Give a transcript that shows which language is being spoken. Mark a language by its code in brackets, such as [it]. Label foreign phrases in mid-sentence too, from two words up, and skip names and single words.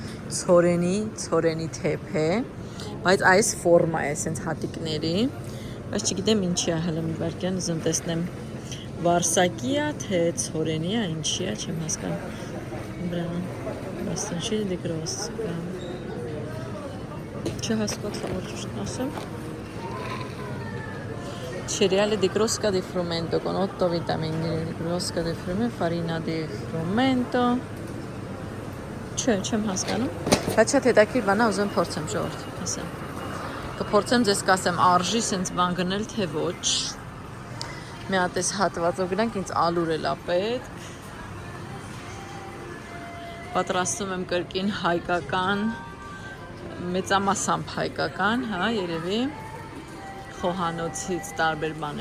[hy] ցորենի թեփ է, բայց այս ֆորմա է, այսենց հատիկների, բայց չգիտեմ ինչի է, հələ մի վարքյան ուզում տեսնեմ վարսակի է, թե ցորենի է, ինչի է, չեմ հասկանում։ Բրան, բաստանչի դեգրոսկա։ Չհասկացա որ ճիշտ ասեմ։ [it] Cereale di crosca di frumento [hy] con 8 vitamine di crosca di frumento, farina di frumento։ Չեմ հասկանում։ Բայց շատ հետաքրքիր բան է, ուզում փորձեմ ժողովուրդ, ասեմ։ Կփորձեմ ձեզ կասեմ արժի սենց բան գնել թե ոչ։ Մի հատ էս հատվածով գնանք, ինձ ալուր էլ է պետք։ Պատրաստում եմ կրկին հայկական, մեծամասամբ հայկական, հա, երևի խոհանոցից տարբեր բաներ